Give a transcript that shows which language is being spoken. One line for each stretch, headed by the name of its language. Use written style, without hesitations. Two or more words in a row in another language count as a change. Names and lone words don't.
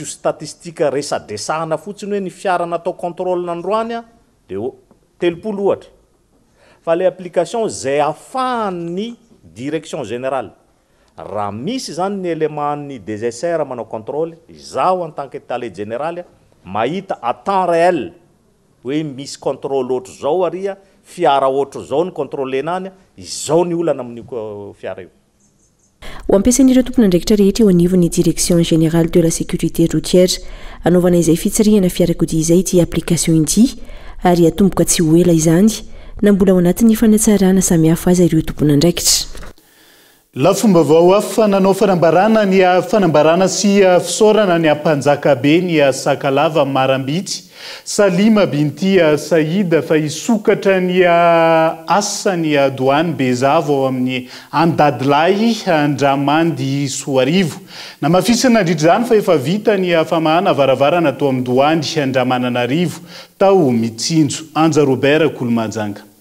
Malagasy: statistika resadesahana fotsiny hoe ny fiara natao contrôle nandroany dia telopolo ohatra fa le application zay afahan'ny
French: direction générale
Malagasy: raha misy zany ny élément-ny DSR manao contrôle izaho
French: en tant que étalé général
Malagasy: mahita
French: à temps réel
Malagasy: hoe misy contrôle ohatra zao aria fiara ohatra zao ny contrôlenany izao ny olana amin'ny fiara io ho ampiasain'ireo tompona andraikitra rehetra eo anivon'ny
French: direction générale de la sécurité routière
Malagasy: anaovana izay fitsarihana fiarakodia izay ty application ity ary atomboka tsy ho ela izany na mbola ao anatin'ny fanatsarana samihafa aza ireo tompona andraikitra lafomba vao afa nanao fanambarana ny fanambarana sy fisaorana ny ampanjakabe ny sakalava marambitsy Salima binti Saïd fa isokatra ny asany douane bezavo ao amin'ny andadilay Andramandy Soarivo na mafisana ndritrizany fa efa vita ny famahana varavarana atao amin'ny douane Andramananarivo tao mitsinjo Anja Robert Kolomanjanga